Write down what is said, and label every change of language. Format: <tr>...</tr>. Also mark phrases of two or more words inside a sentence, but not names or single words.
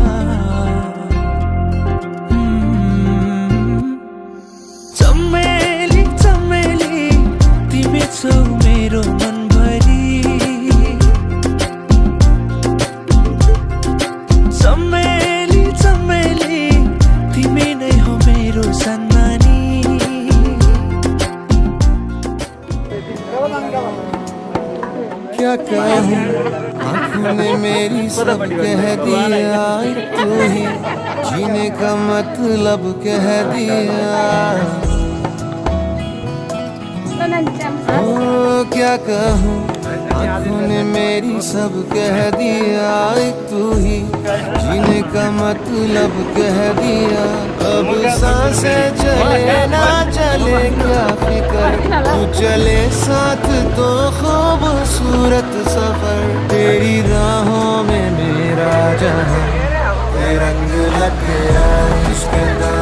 <ne>चमेली चमेली तिमी छौ मेरो मनभरि चमेली चमेली तिमी नै हो मेरो सन्नानी</ne> <hi>क्या कहूँ आँखों ने मेरी सब कह दिया तू ही जीने का मतलब कह दिया ओ क्या कहूँ आँखों ने मेरी सब कह दिया तू ही जीने का मतलब कह दिया अब सांसें चले ना चले क्या फिकर तू चले साथ तो खूबसूरत सफर तेरी राहों में मेरा जहां रंग लग गया इश्क</hi>